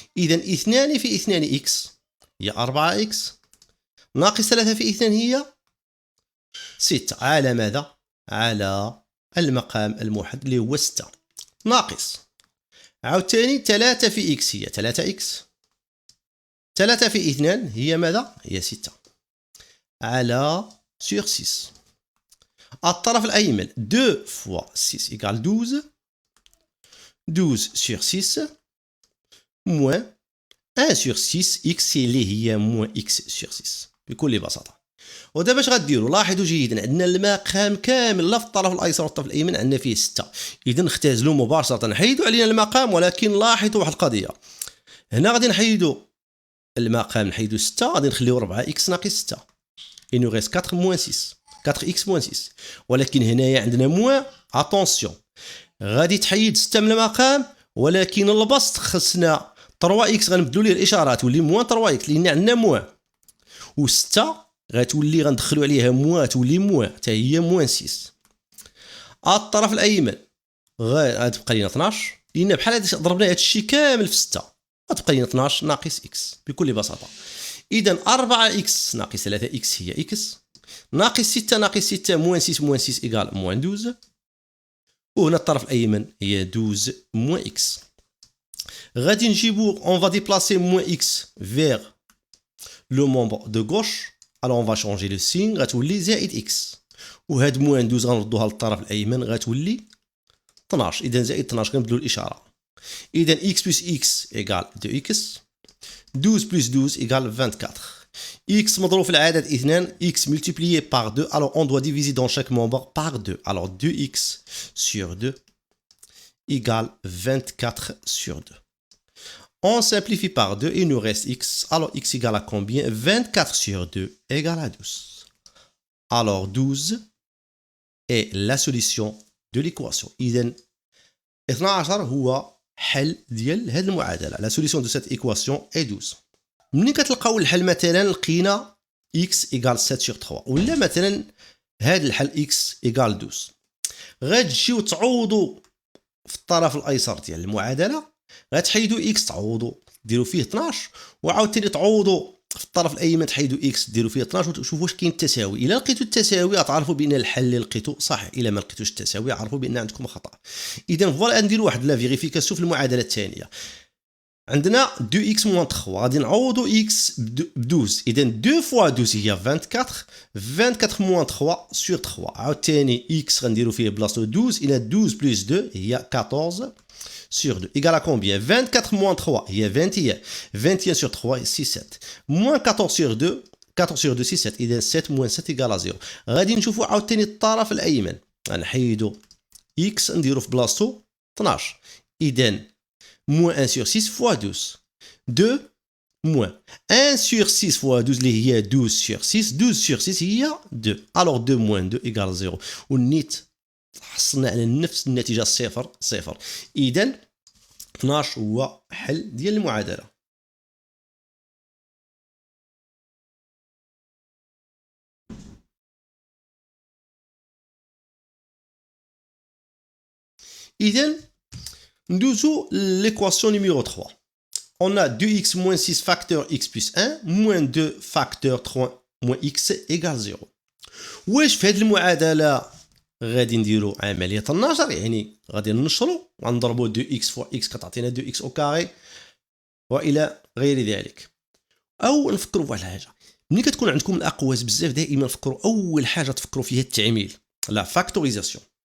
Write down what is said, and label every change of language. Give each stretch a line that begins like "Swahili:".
Arabic: اذا 2 في 2 x هي 4x ناقص 3 في 2 هي 6 على ماذا؟ على المقام الموحد اللي هو 6 ناقص عاوتاني 3 في x هي 3x. 3 في 2 هي ماذا؟ هي 6 على سور 6.
French: الطرف الأيمن 2 fois 6 égale 12. 12 sur 6 moins 1 sur 6 x
Arabic: اللي هي
French: موان x sur 6 بكل بساطة.
Arabic: ودابا اش غديروا؟ لاحظوا جيدا عندنا المقام كامل لا في الطرف الايسر والطرف الايمن عندنا فيه 6. اذا نختزلوا مباشرة، نحيدوا علينا المقام، ولكن لاحظوا واحد القضية. هنا غادي نحيدوا المقام، نحيدوا 6، غادي نخليو 4 x ناقص 6.
French: il nous reste 4 moins 6 4x moins 6.
Arabic: ولكن هنايا عندنا موان. اتونسيون، غادي تحيد 6 من المقام، ولكن البسط خصنا 3x غنبدلوا ليه الاشارات تولي موان 3x لان عندنا موان، و6 غتولي غندخلوا عليها موان تولي موان حتى هي موان 6. الطرف الايمن غتبقى لينا 12 لان بحال هادشي ضربنا هادشي كامل في 6، غتبقى لينا 12 ناقص x بكل بساطه. اذا 4x ناقص 3x هي x ناقص 6 ناقص 6 موان 6 موان 6 ايكال موان 12. وهنا الطرف الايمن هي 12 موان x. غادي نجيبو
French: on va déplacer moins x vers le membre de gauche. alors on va changer le signe،
Arabic: غتولي زائد x، وهاد موان 12 غنردوها للطرف الايمن غتولي 12. اذا زائد 12 كنبدلو الاشاره.
French: اذا x plus x égale 2x. 12 plus 12 égale 24. x
Arabic: مضروب في العدد
French: 2، x multiplié par 2. alors on doit diviser dans chaque membre par 2. alors 2x sur 2 égale 24 sur 2. On simplifie par 2, il nous reste x. Alors x égale à combien? 24 sur 2 égale à 12. Alors 12 est la solution de l'équation.
Arabic: إذن 12 هو حل ديال هذه المعادلة.
French: La solution de cette équation est 12.
Arabic: ملي كتلقاو الحل مثلا لقينا x égale 7 sur 3، ولا مثلا هذا الحل x égale 12، غتجيو تعوضوا في الطرف الايسر ديال المعادله، غتحيدوا x تعوضوا ديروا فيه 12، وعاوتاني تعوضوا في الطرف الايمن تحيدوا x ديروا فيه 12 وتشوفوا واش كاين التساوي. الا لقيتوا التساوي غتعرفوا بان الحل اللي لقيتو صحيح، الا ما لقيتوش التساوي عرفوا بان عندكم خطا. اذا فوالا نديروا واحد لا فيريفيكاسيون في المعادله الثانيه. عندنا
French: 2x moins 3،
Arabic: غادي نعوضوا x ب 12.
French: اذا 2 fois 12 هي 24. 24 moins 3 sur 3.
Arabic: عاوتاني x غنديروا فيه بلاصتو 12.
French: الى 12 plus 2 هي 14 sur 2 égale à combien? 24 moins 3 هي 21. 21 sur 3 c'est 7. moins 14 sur 2 14 sur 2 c'est 7.
Arabic: اذا
French: 7 moins 7 égale à 0.
Arabic: غادي نشوفوا عاوتاني الطرف الايمن، غنحيدوا x نديروا في بلاصتو 12.
French: اذا moins 1 sur 6 fois 12. 2 moins 1 sur 6 fois 12
Arabic: اللي هي
French: 12 sur 6. 12 sur 6 هي 2. alors 2 moins 2 égale 0.
Arabic: والنيت حصلنا على نفس النتيجة 0 0. إذا 12 هو حل ديال المعادلة. إذا ندوزو l'équation numéro 3.
French: On a 2x moins 6 facteur x plus 1 moins 2 facteur 3 moins x égale 0.
Arabic: واش في هذه المعادلة غادي نديرو عملية النشر، يعني غادي ننشرو غنضربو 2x فوا x كتعطينا 2x او كاري والى غير ذلك. او نفكروا في واحد الحاجة، ملي كتكون عندكم الاقواس بزاف دائما فكروا اول حاجة تفكروا فيها التعميل،
French: لا فاكتوريزاسيون.